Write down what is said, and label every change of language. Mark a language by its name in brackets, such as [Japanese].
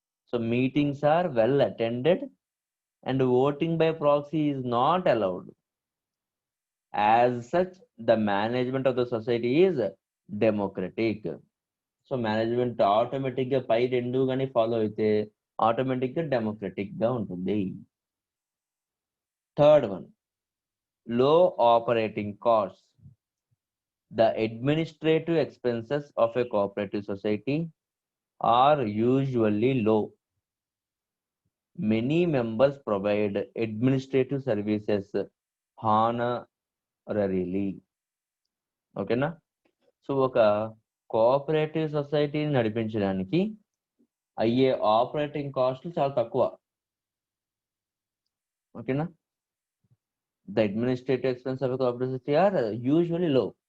[English] So meetings are well attended and voting by proxy is not allowed. As such, the management of the society is democratic. So management [Telugu] automatic గా పై రెండు కానీ follow అయితే automatic గా democratic గా ఉంటుంది. [English] Third one, low operating cost. The administrative expenses of a cooperative society are usually low. Many members provide administrative services honorarily. [Telugu] ఓకేనా? So ఒక కోఆపరేటివ్ సొసైటీని నడిపించడానికి అయ్యే ఆపరేటింగ్ కాస్ట్లు చాలా తక్కువ. ఓకేనా? [English] The administrative expense of cooperative society are usually low.